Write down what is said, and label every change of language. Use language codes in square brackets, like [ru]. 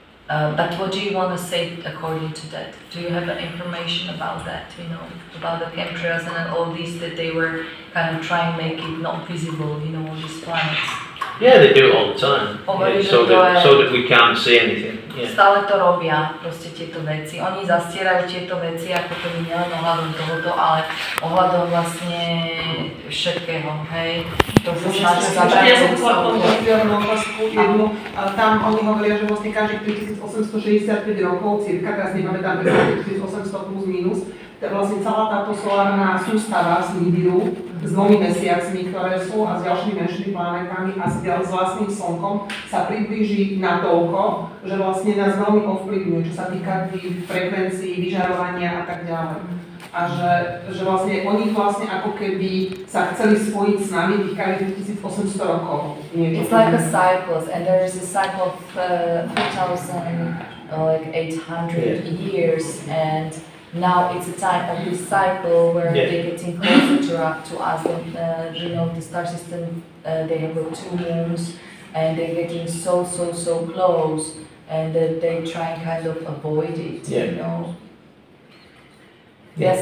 [en] But what do you want to say according to that? Do you have information about that, about the chemtrails and all these that they were kind of trying to make it not visible, all these planets? Yeah, they do it all the time. Yeah, so that we can't see anything. Yeah. [sk] Stále to robia, proste tieto veci. Oni zastierajú tieto veci, ako to nie len ohľadom tohoto, ale ohľadom vlastne všetkého, hej? To sa snaží zabrať. Ja som chcela tomu rozdielnú otázku jednu. Tam oni hovoria, že vlastne každých 3865 rokov, cirka, teraz nepamätám, 3800 plus minus, vlastne celá táto solárna sústava z Nibiru s 2 mesiacmi, ktoré sú a s ďalšími menšími planetami a s vlastným slnkom sa priblíži na toľko, že vlastne nás veľmi ovplyvňuje, čo sa týka tých frekvencií, vyžarovania a tak ďalej. A že vlastne oni vlastne ako keby sa chceli spojiť s nami tých každých 1800 rokov. [en] It's like a cycle, and there is a cycle of 3,800 years, and now it's a time of this cycle where they're getting closer to us. And, the star system, they have 2 moons, and they're getting so close, and they try and kind of avoid it, Yes,